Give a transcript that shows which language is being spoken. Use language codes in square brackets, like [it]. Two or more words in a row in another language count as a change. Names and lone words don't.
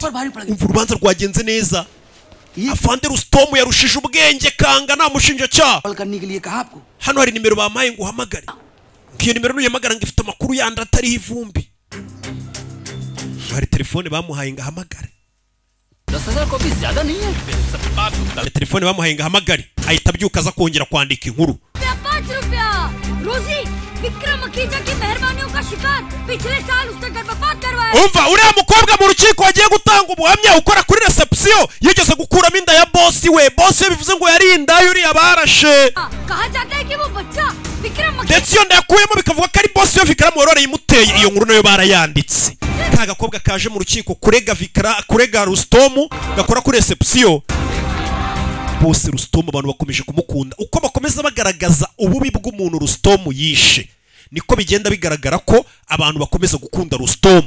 [rw] Umva urubanza rwagenze neza afande Rustom yarushije ubwenge kangana umushinjacyaha hano hari nimero bampaye ngo uhamagare iyo nimero nuyamagara ngo ifite amakuru yandi atariho ivumbi hari telefone bamuhaye ngo ahamagare [hi] 10,000 कॉपी ज्यादा नहीं है सब बात [rw] hari telefone bamuhaye ngo ahamagare ahita abyuka aza kongera kwandika inkuru. [hi] ₹5 रोजी विक्रम मखीजा की मेहरबानियों का शिकार पिछले साल उसने गर्भपात करवाया. [rw] Umva uriya mukobwa mu rukiko wagiye gutanga ubuhamya ukora kuri reception yigeze gukuramo inda ya boss we bivuze ngo yari inda yuri yabarashe. [hi] कहा जाता है कि वो बच्चा विक्रम [rw] ndetse iyo ndakuyemo bikavuga ko ari boss yo Vikramu warora yimuteye iyo nkuru nayo barayanditse. Ka gakobwa kaje mu rukiko kurega Rustom gakora kuri reception bose Rustom abantu bakomeje kumukunda uko bakomeza bagaragaza ububi bw'umuntu Rustom yishe niko bigenda bigaragara ko abantu bakomeza gukunda Rustom.